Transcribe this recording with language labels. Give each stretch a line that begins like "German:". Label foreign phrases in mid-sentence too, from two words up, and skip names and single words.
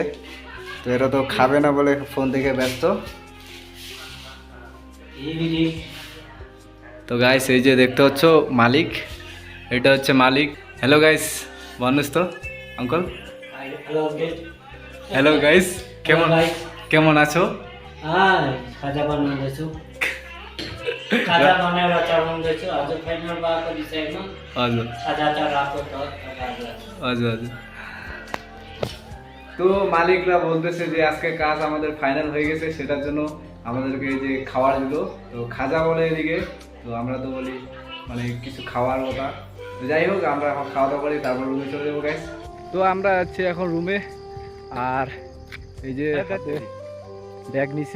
Bangla: তো এরা তো খাবে না বলে ফোন থেকে ব্যস্ত। তো গাইস এই যে দেখতে পাচ্ছ মালিক, এটা হচ্ছে মালিক।
English: hello guys
Bangla: বলুন তো আঙ্কল।
English: hello uncle. hello guys,
Bangla: কেমন কেমন আছো?
Nepali: खाजा बनाउँदैछु खाजा बनाएर चढाउँदैछु। हजुर फाइनल भएको विषयमा हजुर खाजा चढाएको त हजुर हजुर।
Bangla: তো মালিকরা বলতেছে যে আজকে কাজ আমাদের ফাইনাল হয়ে গেছে, সেটার জন্য আমাদেরকে এই যে খাবার দিল। তো খাজা বলে এদিকে, তো আমরা তো বলি মানে কিছু খাওয়ার কথা। তো যাই হোক আমরা এখন খাওয়া দাওয়া করি, তারপর রুমে চলে যাবো গাইস। তো আমরা যাচ্ছি এখন রুমে। আর এই যে ব্যাগ নিছি।